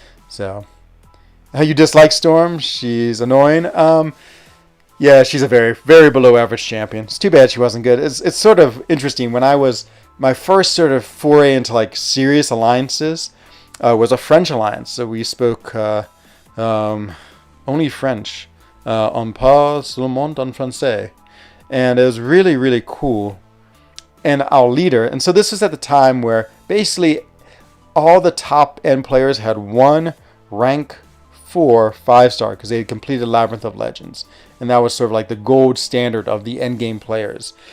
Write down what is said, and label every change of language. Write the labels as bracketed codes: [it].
[en] So, you dislike Storm? She's annoying. Yeah, she's a very, very below average champion. It's too bad she wasn't good. It's sort of interesting. When I was my first sort of foray into like serious alliances was a French alliance. So we spoke only French. [fr] On parle seulement en français. [en] And it was really, really cool. And our leader, and so this was at the time where basically all the top end players had one rank 4 5-star because they had completed Labyrinth of Legends. And that was sort of like the gold standard of the endgame players.